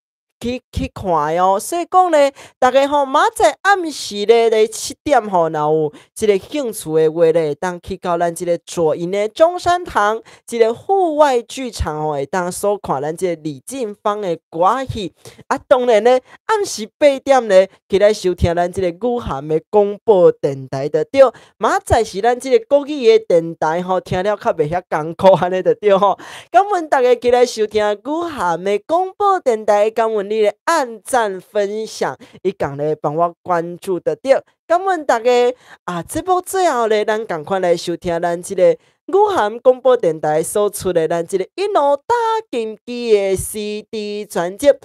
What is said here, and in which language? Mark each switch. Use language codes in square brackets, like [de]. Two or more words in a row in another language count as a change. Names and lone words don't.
[nan] 去看哦，所以讲咧，大家吼明仔暗时咧7点吼，若有即个兴趣的话咧，会当去到咱即个左营的中山堂，即个户外剧场吼，会当所看咱即个李进芳的歌戏。当然咧，暗时8点咧，起来收听咱即个语涵的广播电台就对。明仔是咱即个国语的电台吼，听了较袂遐艰苦安尼就对吼。感恩大家起来收听语涵的广播电台，感恩你的按赞分享，伊共咧帮我关注的对。感恩大家节目最后咧，咱赶快来收听咱即个语涵广播电台所出的咱即个一路打金机的 CD 专辑。